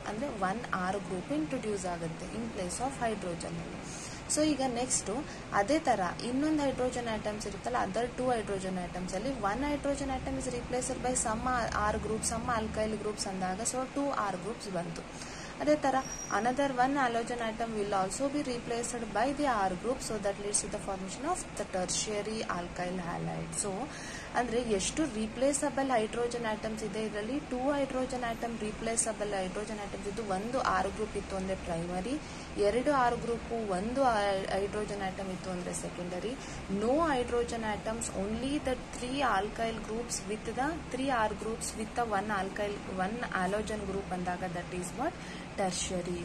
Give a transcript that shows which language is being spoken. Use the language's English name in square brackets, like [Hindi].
[Kannada] ಅಂದ್ರೆ 1 R group introduce ಆಗುತ್ತೆ [English] in place of hydrogen [Kannada] ಅಲ್ಲಿ. ಸೊ ಈಗ ನೆಕ್ಸ್ಟ್ ಅದೇ ತರ ಇನ್ನೊಂದು ಹೈಡ್ರೋಜನ್ ಆಟಮ್ಸ್ ಇರುತ್ತಲ್ಲ, ಅದರ್ 2 ಹೈಡ್ರೋಜನ್ ಆಟಮ್ಸ್ ಅಲ್ಲಿ 1 hydrogen atom [English] is replaced by some R group, some alkyl groups [Kannada] ಅಂದಾಗ ಸೊ 2 R ಗ್ರೂಪ್ಸ್ ಬಂತು. ಅದೇ ತರ [English] another 1 halogen atom will also be replaced by the R group, so that leads to the formation of the tertiary alkyl halide. [Kannada] So ಅಂದ್ರೆ ಎಷ್ಟು replaceable hydrogen atoms ಇದೆ ಇದರಲ್ಲಿ, 2 hydrogen atom replaceable hydrogen atoms ಇದ್ದು, 1 R group ಇತ್ತು ಅಂದ್ರೆ primary, 2 R group, 1 hydrogen atom ಇತ್ತು ಅಂದ್ರೆ secondary. [English] No hydrogen atoms, only the 3 alkyl groups with the 3 R groups with the 1 halogen group ಅಂದಾಗ that is what tertiary.